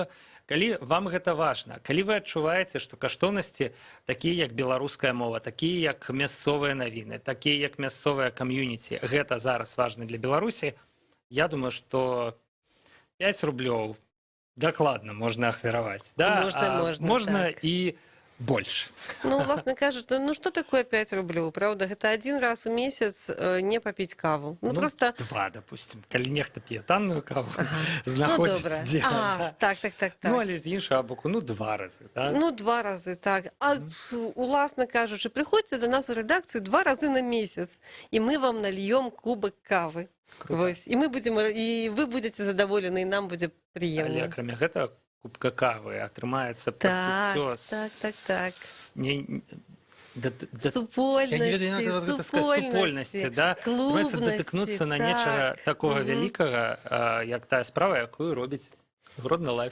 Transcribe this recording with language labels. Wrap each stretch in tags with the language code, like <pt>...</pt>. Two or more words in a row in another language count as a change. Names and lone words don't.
<be>Калі вам гэта важна, калі вы адчуваеце, што каштоўнасці такія як беларуская мова, такія як мясцовыя навіны, такія як мясцовая кам'юніці, гэта зараз важна для Беларусі, я думаю, што 5 рублёў дакладна можна ахвяраваць. Да? Можна так. і больш.</be> <ru>Ну,</ru> <uk>власне кажучи,</uk> <ru>ну что такое 5 рублей, правда? Это один раз в месяц не попить каву. Ну, просто... 2, допустим.</ru> <be>Калі нехта п'е танную каву, знаходзіць добре. дзе. Так. Ну, але з іншага боку, 2 рази. Так?</be> <uk>Ну, 2 рази, так. А, власне кажучи, приходьте до нас в редакцію 2 рази на місяць, і ми вам нальємо кубик кави. Ось. І ви будете задоволені, і нам буде приємно.</uk> <be>Але акрамя гэтага, кубка кавы атрымаецца пачуццё так. супольнасці, да? Атрымаецца датыкнуцца на нечага такога вялікага, як тая справа, якую робіць Гродно Лайф.</be>